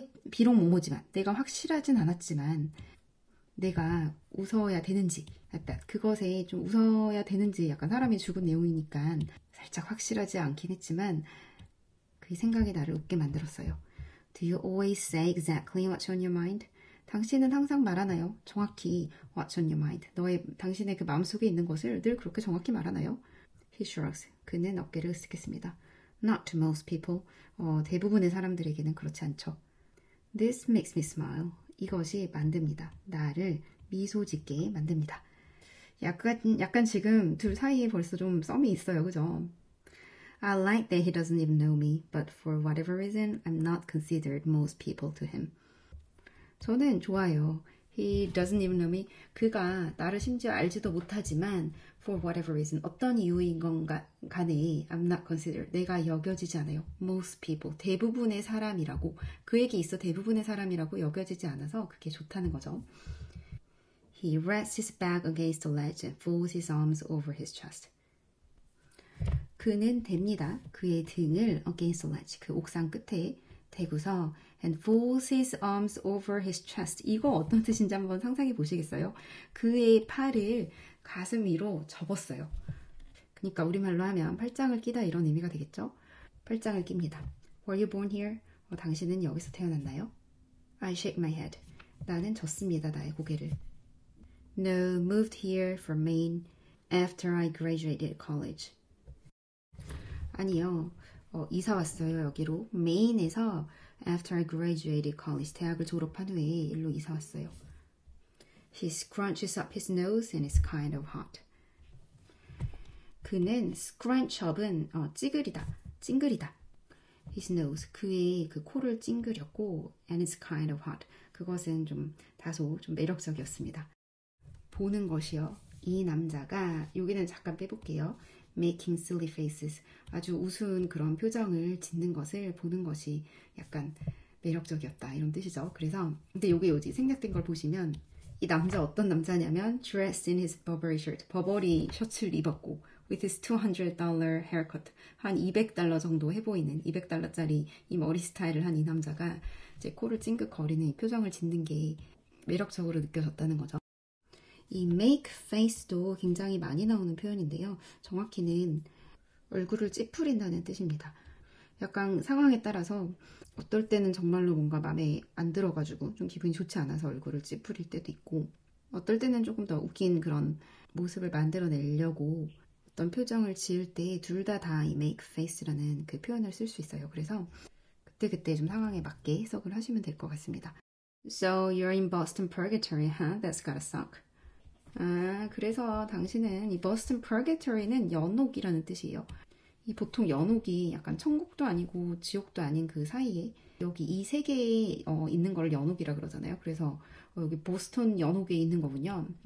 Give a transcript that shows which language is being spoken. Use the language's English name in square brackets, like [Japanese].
[Korean] 비록 뭐뭐지만, 내가 확실하진 않았지만, 내가 웃어야 되는지, 그것에 좀 웃어야 되는지, 약간 사람이 죽은 내용이니까 살짝 확실하지 않긴 했지만, 그 생각이 나를 웃게 만들었어요. [English] Do you always say exactly what's on your mind? [Korean] 당신은 항상 말하나요? [English] 정확히 what's on your mind. [Korean] 당신의 그 마음속에 있는 것을 늘 그렇게 정확히 말하나요? [English] He shrugs. [Korean] 그는 어깨를 으쓱했습니다. [English] Not to most people. [Korean] 대부분의 사람들에게는 그렇지 않죠. [English] This makes me smile. [Korean] 이것이 만듭니다. 나를 미소 짓게 만듭니다. 약간 지금 둘 사이에 벌써 좀 썸이 있어요. 그죠? [English] I like that he doesn't even know me, but for whatever reason, I'm not considered most people to him. [Korean] 저는 좋아요. [English] He doesn't even know me. [Korean] 그가 나를 심지어 알지도 못하지만 [English] for whatever reason, [Korean] 어떤 이유인 건 간에 [English] I'm not considered. [Korean] 내가 여겨지지 않아요. [English] Most people, [Korean] 대부분의 사람이라고. 그에게 있어 대부분의 사람이라고 여겨지지 않아서 그게 좋다는 거죠. [English] He rests his back against the ledge and folds his arms over his chest. [Korean] 그는 댑니다. 그의 등을 [English] against the ledge, [Korean] 그 옥상 끝에 대고서 [English] and folds his arms over his chest. [Korean] 이거 어떤 뜻인지 한번 상상해 보시겠어요? 그의 팔을 가슴 위로 접었어요. 그러니까 우리말로 하면 팔짱을 끼다 이런 의미가 되겠죠? 팔짱을 낍니다. [English] Were you born here? [Korean] 당신은 여기서 태어났나요? [English] I shake my head. [Korean] 나는 졌습니다. 나의 고개를. [English] No, moved here from Maine after I graduated college. [Korean] 아니요. 이사 왔어요. 여기로. [English] 메인에서 after I graduated college. [Korean] 대학을 졸업한 후에 일로 이사 왔어요. [English] He scrunches up his nose and it's kind of hot. [Korean] 그는 scrunch up은 찡그리다. [English] His nose, [Korean] 그의 그 코를 찡그렸고 [English] and it's kind of hot. [Korean] 그것은 다소 매력적이었습니다. 보는 것이요. 이 남자가, 여기는 잠깐 빼볼게요. [English] Making silly faces. [Korean] 아주 우스운 그런 표정을 짓는 것을 보는 것이 약간 매력적이었다. 이런 뜻이죠. 그래서, 근데 여기 생략된 걸 보시면 이 남자 어떤 남자냐면 [English] dressed in his Burberry shirt, [Korean] 버버리 셔츠를 입었고 [English] with his $200 haircut, [Korean] 한 $200 정도 해보이는 200달러짜리 이 머리 스타일을 한 이 남자가 이제 코를 찡긋 거리는 이 표정을 짓는 게 매력적으로 느껴졌다는 거죠. 이 make face도 굉장히 많이 나오는 표현인데요. 정확히는 얼굴을 찌푸린다는 뜻입니다. 약간 상황에 따라서 어떨 때는 정말로 뭔가 마음에 안 들어가지고 좀 기분이 좋지 않아서 얼굴을 찌푸릴 때도 있고, 어떨 때는 조금 더 웃긴 그런 모습을 만들어내려고 어떤 표정을 지을 때 둘 다 이 make face라는 그 표현을 쓸 수 있어요. 그래서 그때 좀 상황에 맞게 해석을 하시면 될 것 같습니다. [English] So you're in Boston Purgatory, huh? That's gotta suck. [Korean] 그래서 당신은 이 Boston Purgatory는 연옥이라는 뜻이에요. 이 보통 연옥이 약간 천국도 아니고 지옥도 아닌 그 사이에 여기 이 세계에 있는 걸 연옥이라 그러잖아요. 그래서 여기 보스턴 연옥에 있는 거군요.